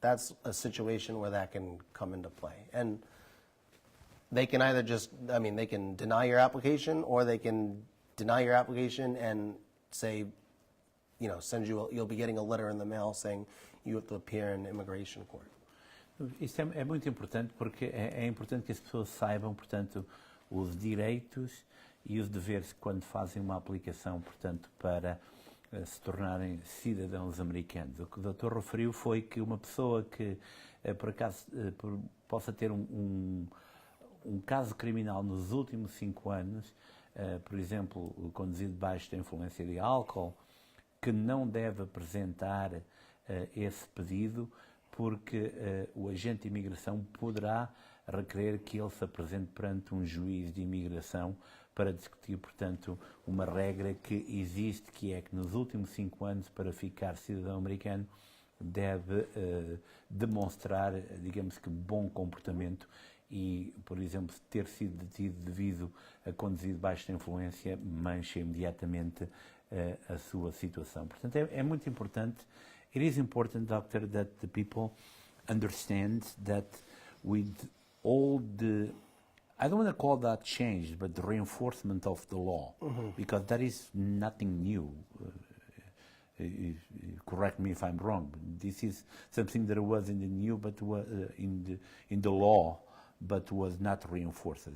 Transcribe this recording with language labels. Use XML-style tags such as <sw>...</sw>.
<en>That's a situation where that can come into play. And they can either they can deny your application, or they can deny your application and say, you'll be getting a letter in the mail saying you have to appear in immigration court.</en> <pt>Isto é muito importante porque é importante que as pessoas saibam, portanto, os direitos e os deveres quando fazem uma aplicação, portanto, para se tornarem cidadãos americanos. O que o doutor referiu foi que uma pessoa que, por acaso, possa ter um caso criminal nos últimos 5 anos, por exemplo, conduzido debaixo da influência de álcool, que não deve apresentar esse pedido porque o agente de imigração poderá requerer que ele se apresente perante um juiz de imigração para discutir, portanto, uma regra que existe, que é que nos últimos 5 anos, para ficar cidadão americano, deve demonstrar, digamos que, bom comportamento e, por exemplo, ter sido detido devido a conduzir debaixo da influência mancha imediatamente a sua situação. Portanto, é muito importante.</pt> <en>It is important, doctor, that the people understand that with all the, I don't want to call that change, but the reinforcement of the law, because that is nothing new. Correct me if I'm wrong. This is something that was in the new, but in the law, but was not reinforced.</en>